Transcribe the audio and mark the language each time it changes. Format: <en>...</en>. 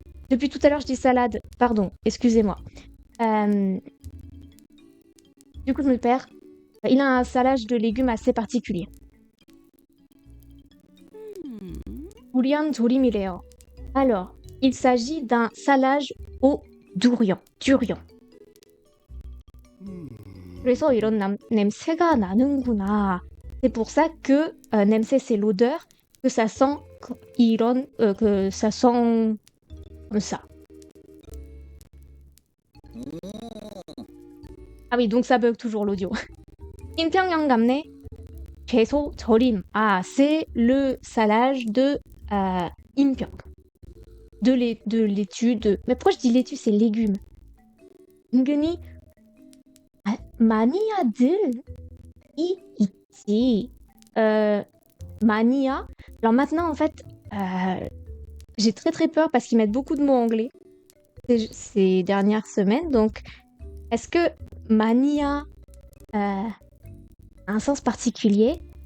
<fr>Depuis tout à l'heure, je dis salade. Pardon, excusez-moi. Du coup, je me perds. Il a un salage de légumes assez particulier.</fr> <ko>Durian 조림이래요.</ko> <fr>Alors, il s'agit d'un salage au durian.</fr> <ko>그래서 이런 냄새가 나는구나.</ko> <fr>C'est pour ça que 냄새 c'est l'odeur, que ça sent que ça sent comme ça. Ah oui, donc ça bug toujours l'audio.</fr> <ko>인평양 감내 채소 절임.</ko> <fr>Ah, c'est le salage de 인평. De laitue, Mais pourquoi je dis laitue, c'est légumes.</fr> <ko>은근히 마니아들이 있지.</ko> <fr>Mania. Alors maintenant, en fait, j'ai très peur parce qu'ils mettent beaucoup de mots anglais ces dernières semaines. Donc, est-ce que mania a un sens particulier?</fr>